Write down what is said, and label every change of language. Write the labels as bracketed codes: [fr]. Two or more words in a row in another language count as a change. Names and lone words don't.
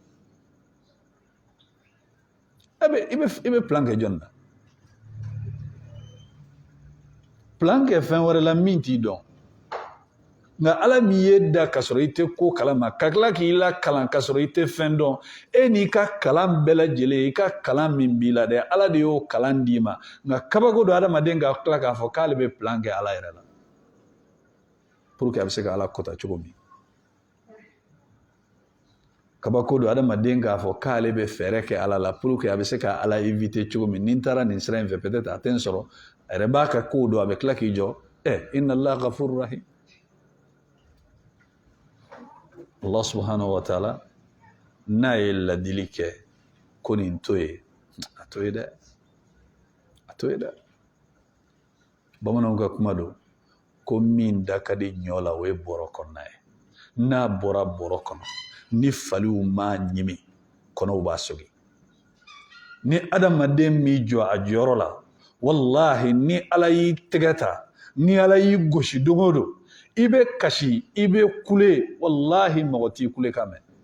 [bm] i bɛ plan kɛ jɔn na plan kɛ fɛn wɛrɛ la min t'i dɔn nka ala min ye da ka sɔrɔ i tɛ ko kalama ka tila k'i la kalan ka sɔrɔ i tɛ fɛn dɔn e n'i ka kalan bɛɛ lajɛlen i ka kalan min b'i la dɛ ala de y'o kalan d'i ma nka kabako don adamaden ka tila k'a fɔ k'ale bɛ plan kɛ ala yɛrɛ la [fr] pour que [bm] a bɛ se ka ala kota cogo min kabako don adamaden k'a fɔ k'ale bɛ fɛɛrɛ kɛ ala la [fr] pour que [bm] a bɛ se ka ala inviter cogo min ni n taara nin sira in fɛ peut-être a tɛ n sɔrɔ a yɛrɛ b'a ka kow don a bɛ tila k'i jɔ [ar] إن الله غفور رحيم الله سبحانه وتعالى [bm] n'a ye ladili kɛ ko nin to ye a to ye dɛ bamananw ka kuma don ko min da ka di ɲɔ la o ye bɔrɔ kɔnɔna ye n'a bɔra bɔrɔ kɔnɔ ni faliw m'a ɲimi kɔnɔw b'a sɔgin ni adamaden m'i jɔ a jɔyɔrɔ la wallahi ni ala y'i tɛgɛ ta ni ala y'i gosi don o don i bɛ kasi i bɛ kule wallahi mɔgɔ t'i kule ka mɛn